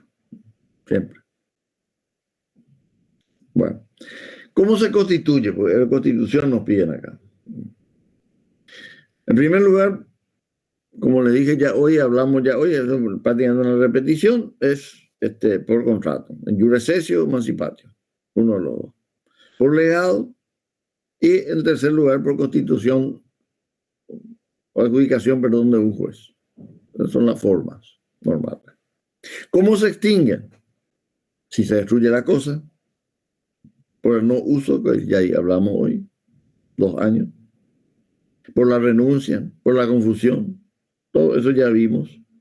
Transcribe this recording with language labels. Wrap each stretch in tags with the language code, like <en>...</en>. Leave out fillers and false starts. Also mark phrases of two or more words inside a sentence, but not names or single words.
<es>Siempre. Bueno. ¿Cómo se constituye? Porque la Constitución nos piden acá. En primer lugar, como le dije ya hoy, prácticamente una repetición, es por contrato.</es> <la>En iure cessio, emancipatio.</la> <es>Uno de los dos. Por legado y en tercer lugar por constitución o adjudicación, de un juez. Esas son las formas normales. ¿Cómo se extinguen? Si se destruye la cosa, por el no uso, que ya ahí hablamos hoy, 2 años, por la renuncia, por la confusión, todo eso ya vimos.</es>